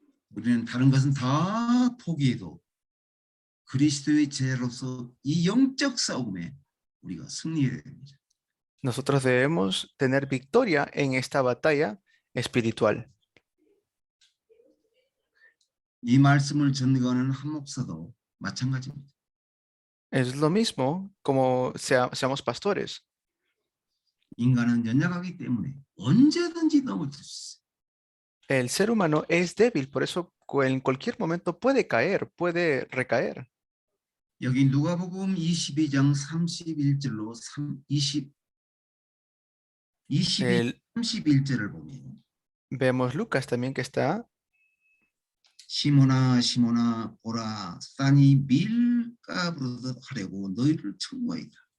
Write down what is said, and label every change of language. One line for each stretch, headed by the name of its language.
Korean: 우리는 다른 것은 다 포기해도 그리스도의 제자로서 이 영적 싸움에 우리가 승리해야 됩니다.
Spanish: Nosotros debemos tener victoria en esta batalla espiritual.
Korean: 이 말씀을 전가하는 한 목사도 마찬가지입니다.
Spanish: Es lo mismo como seamos pastores.
Korean: 인간은 연약하기 때문에 언제든지 넘어질 수 있어요.
Spanish: El ser humano es débil, por eso en cualquier momento puede caer, puede recaer.
Korean: 여기 누가복음 22장 31절로 22,
Spanish: El-
Korean: 31절을 보면
Spanish: Vemos Lucas también que está,
Korean: 시몬아 시몬아 보라 사탄이 밀가부르듯 하려고 너희를 청구하이다.